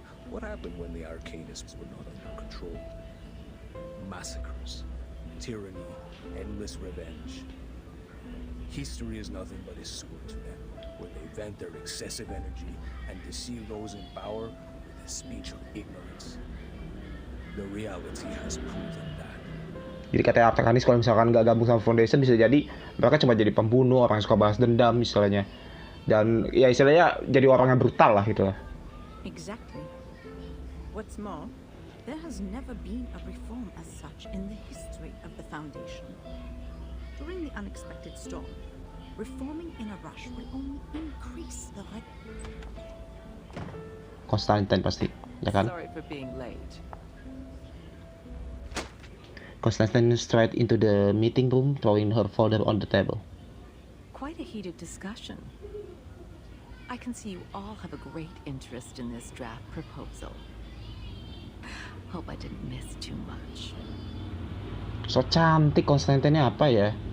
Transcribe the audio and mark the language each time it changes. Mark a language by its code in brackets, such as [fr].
[en] What happened when the Arcanists were not under control? Massacres, tyranny, endless revenge. History is nothing but a sword to them, where they vent their excessive energy and deceive those in power with a speech of ignorance. The reality has proven that. [id] Jadi katanya Artekanis kalau misalkan nggak gabung sama Foundation bisa jadi mereka cuma jadi pembunuh, orang yang suka balas dendam istilahnya. Dan ya istilahnya jadi orang yang brutal lah gitu lah. [en] Exactly. What's more, there has never been a reform as such in the history of the Foundation. During the unexpected storm, reforming in a rush will only increase the [id] Konstantin pasti, ya kan? [en] Sorry for being late. Konstantin straight into the meeting room, throwing her folder on the table. Quite a heated discussion. I can see you all have a great interest in this draft proposal. Hope I didn't miss too much. [id] So cantik Konstantinnya apa ya?